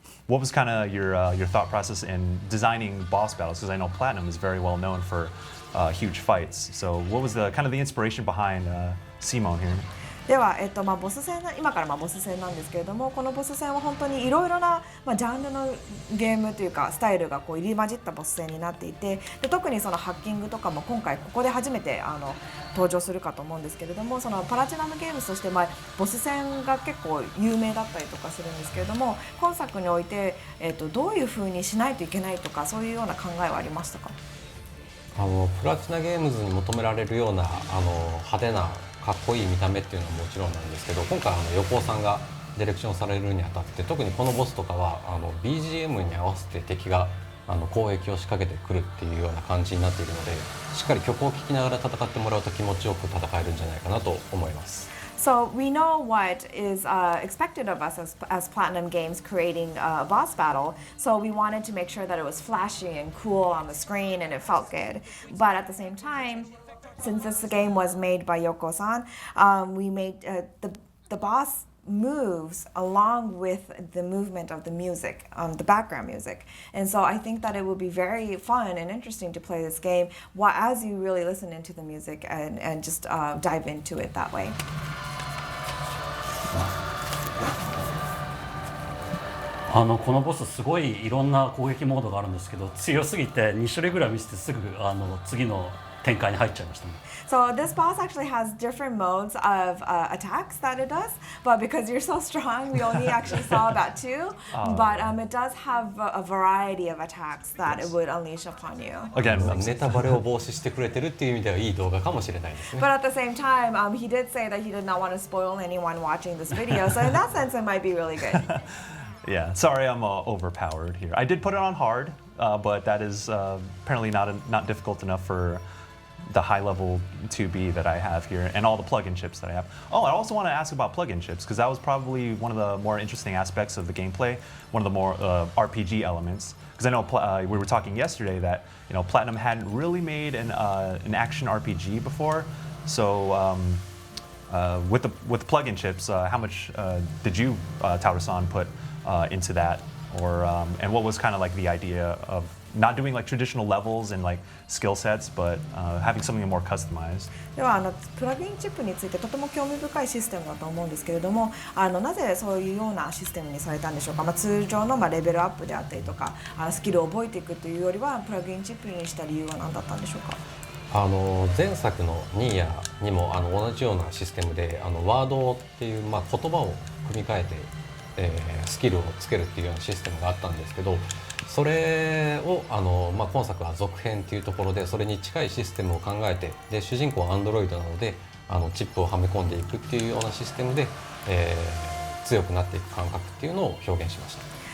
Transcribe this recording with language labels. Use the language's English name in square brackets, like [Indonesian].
[English] what was kind of your thought process in designing boss battles? Because I know Platinum is very well known for huge fights. So what was the kind of the inspiration behind Simone here? [Japanese] では、ボス戦今からボス戦なんですけれども、このボス戦は本当にいろいろな、ジャンルのゲームというかスタイルが入り混じったボス戦になっていて、で特にそのハッキングとかも今回ここで初めて登場するかと思うんですけれども、そのパラチナムゲームとして、ボス戦が結構有名だったりとかするんですけれども、今作において、どういうふうにしないといけないとかそういうような考えはありましたか？プラチナゲームズに求められるような派手なかっこいい見た目っていうのはもちろんなんですけど、今回横尾さんがディレクションされるにあたって特にこのボスとかはBGM に合わせて敵が攻撃を仕掛けてくるっていうような感じになっているので、しっかり曲を聴きながら戦ってもらうと気持ちよく戦えるんじゃないかなと思います。 [English] So we know what is expected of us as Platinum Games creating a boss battle. So we wanted to make sure that it was flashy and cool on the screen and it felt good. But at the same time, since this game was made by Yoko-san, we made the boss moves along with the movement of the music, the background music. And so I think that it would be very fun and interesting to play this game as you really listen into the music and just dive into it that way. [Japanese] このボスすごいいろんな攻撃モードがあるんですけど、強すぎて2種類ぐらい見せてすぐ次の展開に入っちゃいましたね。 [English] So this boss actually has different modes of attacks that it does, but because you're so strong, we only actually saw about two. But it does have a variety of attacks that it would unleash upon you. Again, [Japanese] ネタバレを防止してくれてるっていう意味ではいい動画かもしれないですね。 [English] But at the same time, he did say that he did not want to spoil anyone watching this video. So in that sense, it might be really good. Yeah, sorry, I'm overpowered here. I did put it on hard, but that is apparently not difficult enough for the high level 2B that I have here and all the plug-in chips that I have. Oh, I also want to ask about plug-in chips because that was probably one of the more interesting aspects of the gameplay, one of the more RPG elements. Because I know we were talking yesterday that Platinum hadn't really made an action RPG before. So with the plug-in chips, how much did you, Taura-san, put into that, or and what was kind of like the idea of not doing like traditional levels and like skill sets, but having something more customized? [Japanese] ではプラグインチップについてとても興味深いシステムだと思うんですけれども、なぜそういうようなシステムにされたんでしょうか。通常のレベルアップであったりとかスキルを覚えていくというよりはプラグインチップにした理由は何だったんでしょうか。前作のニーヤにも同じようなシステムでワードっていう、言葉を組み替えてスキルをつけるっていうようなシステムがあったんですけど、それを今作は続編っていうところでそれに近いシステムを考えて、で主人公は Android なのでチップをはめ込んでいくっていうようなシステムで、強くなっていく感覚っていうのを表現しました。